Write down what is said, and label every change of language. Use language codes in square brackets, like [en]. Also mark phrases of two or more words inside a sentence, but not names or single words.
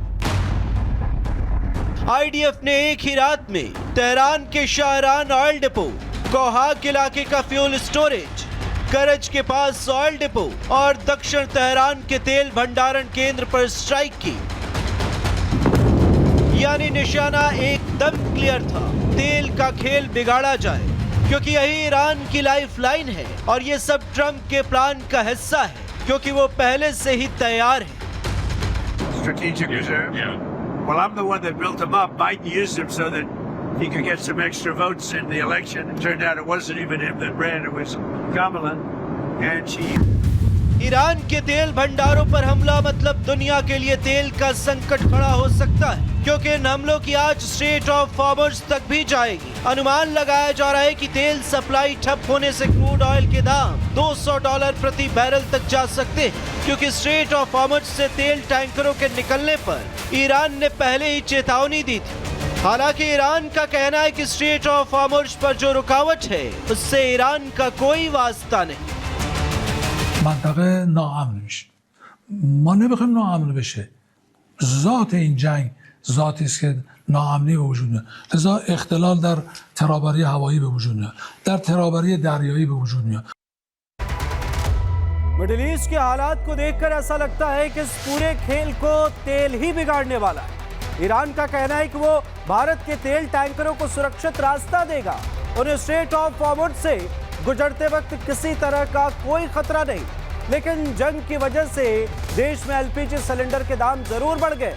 [hi] IDF ने एक ही रात में तेहरान के शाहरान [en] oil depot, [hi] कोहाक इलाके का [en] fuel storage, [hi] करज के पास [en] oil depot [hi] और दक्षिण तेहरान के तेल भंडारण केंद्र पर स्ट्राइक की। यानी निशाना एकदम क्लियर था, तेल का खेल बिगाड़ा जाए, क्योंकि यही ईरान की लाइफलाइन है। और ये सब ट्रंप के प्लान का हिस्सा है, क्योंकि वो पहले से ही तैयार है। [en] Strategic reserve? Yeah. Well, I'm the one that built them up. Biden used them so that he could get some extra votes in the election. It turned out it wasn't even him that ran, it was Kamala, and she... [hi] ईरान के तेल भंडारों पर हमला मतलब दुनिया के लिए तेल का संकट खड़ा हो सकता है, क्योंकि इन हमलों की आज स्ट्रेट ऑफ हॉर्मुज़ तक भी जाएगी। अनुमान लगाया जा रहा है कि तेल सप्लाई ठप होने से [en] crude oil [hi] के दाम $200 प्रति बैरल तक जा सकते हैं, क्योंकि स्ट्रेट ऑफ हॉर्मुज़ से तेल टैंकरों के निकलने पर ईरान ने पहले ही चेतावनी दी थी। हालांकि ईरान का कहना है कि स्ट्रेट ऑफ हॉर्मुज़ पर जो रुकावट है उससे ईरान का कोई वास्ता नहीं। [fa] منطقه ناامن میشه. ما نمیخوایم ناامن بشه. ذات این جنگ ذاتی است که ناامنی به وجود میاد. لذا اختلال در ترابری هوایی به وجود میاد. در ترابری دریایی به وجود میاد. [hi] मिडिल ईस्ट के हालात को देखकर ऐसा लगता है कि इस पूरे खेल को तेल ही बिगाड़ने वाला है। ईरान का कहना है कि वो भारत के तेल टैंकरों को सुरक्षित रास्ता देगा। उन्हें स्ट्रेट ऑफ हॉर्मुज़ से गुजरते वक्त किसी तरह का कोई खतरा नहीं, लेकिन जंग की वजह से देश में [en] LPG cylinder [hi] के दाम जरूर बढ़ गए।